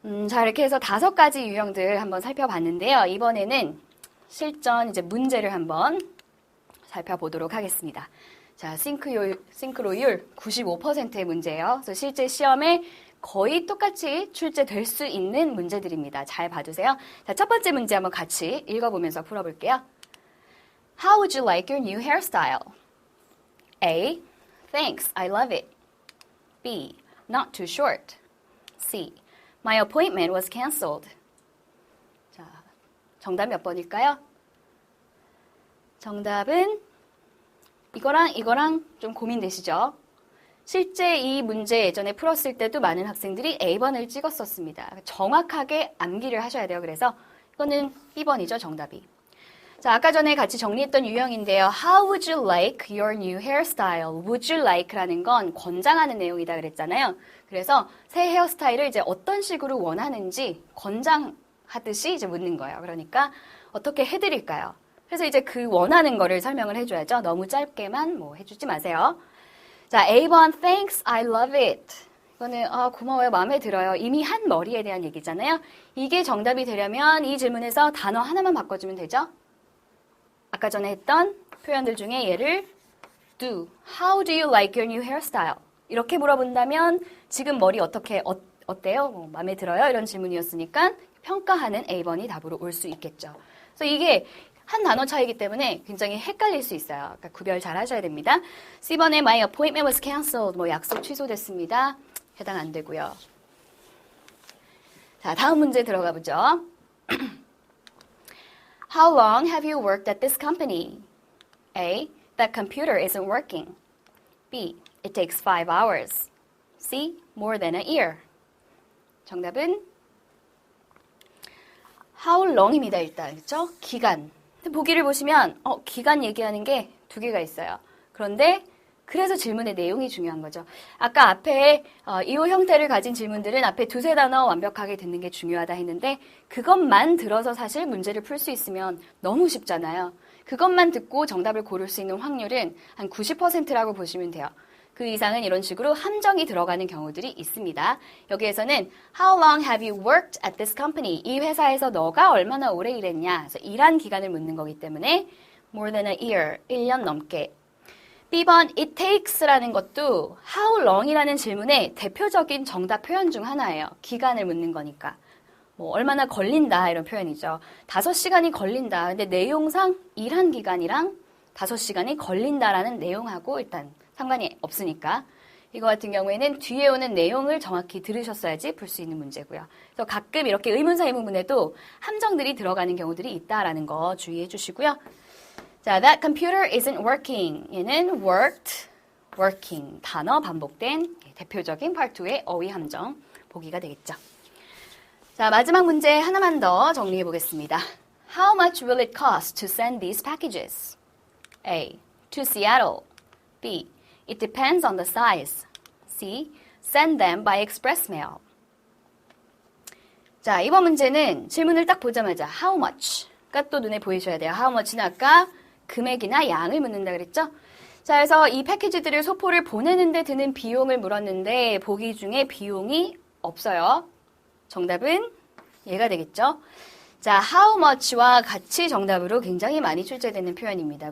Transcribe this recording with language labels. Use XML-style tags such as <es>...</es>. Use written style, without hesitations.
<ko>자, 이렇게 해서 5가지 유형들 한번 살펴봤는데요. 이번에는 실전 이제 문제를 한번 살펴보도록 하겠습니다. 자, 싱크로율 95%의 문제예요. 그래서 실제 시험에 거의 똑같이 출제될 수 있는 문제들입니다. 잘 봐주세요. 자, 첫 번째 문제 한번 같이 읽어보면서 풀어볼게요.</ko> <en>How would you like your new hairstyle? A. Thanks, I love it. B. Not too short. C. My appointment was canceled.</en> <ko>자, 정답 몇 번일까요? 정답은 이거랑 좀 고민되시죠? 실제 이 문제 예전에 풀었을 때도 많은 학생들이 A번을 찍었었습니다. 정확하게 암기를 하셔야 돼요. 그래서 이거는 B번이죠, 정답이. 자, 아까 전에 같이 정리했던 유형인데요.</ko> <en>How would you like your new hairstyle? Would you like</en> <ko>라는 건 권장하는 내용이다 그랬잖아요. 그래서 새 헤어스타일을 이제 어떤 식으로 원하는지 권장하듯이 이제 묻는 거예요. 그러니까 어떻게 해드릴까요? 그래서 이제 그 원하는 거를 설명을 해줘야죠. 너무 짧게만 뭐 해주지 마세요. 자, A번,</ko> <en>thanks, I love it.</en> <ko>이거는 고마워요, 마음에 들어요. 이미 한 머리에 대한 얘기잖아요. 이게 정답이 되려면 이 질문에서 단어 하나만 바꿔주면 되죠. 아까 전에 했던 표현들 중에 얘를 do.</ko> <en>How do you like your new hairstyle?</en> <ko>이렇게 물어본다면 지금 머리 어때요? 뭐, 마음에 들어요? 이런 질문이었으니까 평가하는 A번이 답으로 올 수 있겠죠. 그래서 이게 한 단어 차이기 때문에 굉장히 헷갈릴 수 있어요. 그러니까 구별 잘 하셔야 됩니다. C번에</ko> <en>my appointment was canceled.</en> <ko>뭐 약속 취소됐습니다. 해당 안 되고요. 자, 다음 문제 들어가 보죠.</ko> <en>How long have you worked at this company? A. That computer isn't working. B. It takes 5 hours. C. More than a year.</en> <ko>정답은</ko> <en>How long</en> <ko>입니다, 일단. 그렇죠? 기간. 보기를 보시면 기간 얘기하는 게 2개가 있어요. 그런데 그래서 질문의 내용이 중요한 거죠. 아까 앞에 이 형태를 가진 질문들은 앞에 2-3 단어 완벽하게 듣는 게 중요하다 했는데 그것만 들어서 사실 문제를 풀 수 있으면 너무 쉽잖아요. 그것만 듣고 정답을 고를 수 있는 확률은 한 90%라고 보시면 돼요. 그 이상은 이런 식으로 함정이 들어가는 경우들이 있습니다. 여기에서는 How long have you worked at this company? 이 회사에서 너가 얼마나 오래 일했냐? 그래서 일한 기간을 묻는 거기 때문에</ko> <en>more than a year,</en> <ko>1년 넘게. B번</ko> <en>it takes</en> <ko>라는 것도</ko> <en>how long</en> <ko>이라는 질문의 대표적인 정답 표현 중 하나예요. 기간을 묻는 거니까. 뭐 얼마나 걸린다 이런 표현이죠. 5시간이 걸린다. 근데 내용상 일한 기간이랑 5시간이 걸린다라는 내용하고 일단 상관이 없으니까 이거 같은 경우에는 뒤에 오는 내용을 정확히 들으셨어야지 풀 수 있는 문제고요. 그래서 가끔 이렇게 의문사 의문문에도 함정들이 들어가는 경우들이 있다라는 거 주의해 주시고요.</ko> <en>자, that computer isn't working.</en> <ko>얘는 worked, working 단어 반복된 대표적인 part 2의 어휘 함정 보기가 되겠죠. 자, 마지막 문제 하나만 더 정리해 보겠습니다.</ko> <en>How much will it cost to send these packages? A. To Seattle. B. It depends on the size. C. Send them by express mail.</en> <ko>자, 이번 문제는 질문을 딱 보자마자</ko> <en>how much</en> <ko>가 또 눈에 보이셔야 돼요.</ko> <en>how much</en> <ko>는 아까 금액이나 양을 묻는다 그랬죠? 자, 그래서 이 패키지들을 소포를 보내는데 드는 비용을 물었는데 보기 중에 비용이 없어요. 정답은 얘가 되겠죠? 자,</ko> <en>how much</en> <ko>와 같이 정답으로 굉장히 많이 출제되는 표현입니다.</ko>